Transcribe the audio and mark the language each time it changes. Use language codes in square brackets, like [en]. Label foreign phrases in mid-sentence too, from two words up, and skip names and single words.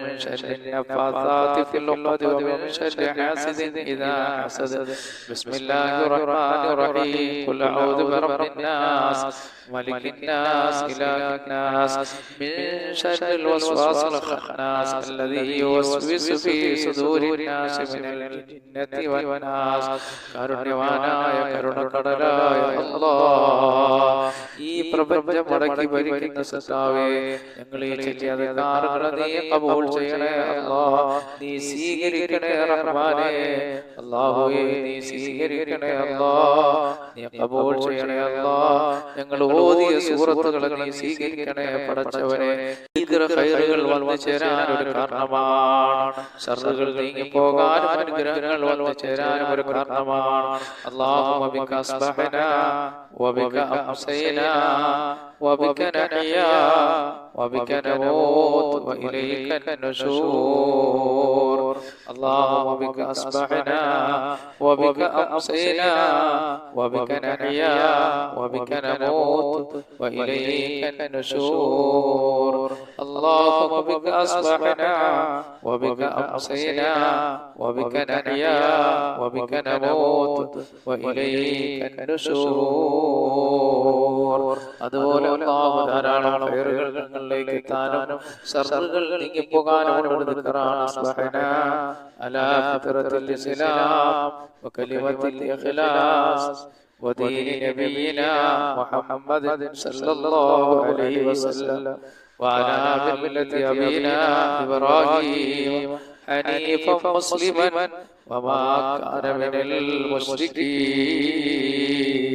[ar] شر النفاثات في العقد ومن شر حاسد إذا حسد بسم الله الرحمن الرحيم قل أعوذ برب الناس ملك الناس إله الناس من شر الوسواس الخناس الذي يوسوس في صدور الناس من الجنة والناس [ml] കാരുണ്യവാനായ കരുണക്കടലായ അല്ലാഹ് ഈ പ്രപഞ്ചം മടക്കി ഭരിക്കുന്ന സത്താവേ, ഞങ്ങൾ ഈ ചെറിയ കാറുകളെ നീ കബൂൽ ചെയ്യണേ അല്ലാഹ്, നീ സ്വീകരിക്കണേ റഹ്മാനേ, അല്ലാഹുവേ നീ സ്വീകരിക്കണേ അല്ലാഹ്, നീ കബൂൽ ചെയ്യണേ അല്ലാഹ്. ഞങ്ങൾ ഓതിയ സൂറത്തുകളെ നീ സ്വീകരിക്കണേ പടച്ചവനെ. ഖൈറുകൾ വന്നു ചേരാൻ ഒരു കാരണമാണ്, ശർറുകൾ നീങ്ങി പോകാനും അനുഗ്രഹങ്ങൾ വന്നു ചേരാനും ഒരു കാരണമാണ്. [ar] اللهم بك أصبحنا وبك أمسينا وبك نحيا وبك نموت وإليك النشور. اللهم بك أصبحنا وبك أمسينا وبك نحيا وبك نموت وإليك النشور. اللهم بك أصبحنا وبك أمسينا وبك نحيا وبك نموت وإليك النشور. [ml] അതുപോലെ അല്ലാഹു ധാരാളം ഖൈറുകൾ ഞങ്ങളിലേക്ക് എത്താനും ശർറുകൾ നീങ്ങിപ്പോകാനും ദിക്റാണ്. [ar] أصبحنا على فطرة الإسلام وكلمة الإخلاص ودين نبينا محمد صلى الله عليه وسلم وعلى ملة أبينا إبراهيم حنيفا مسلما وما كان من المشركين.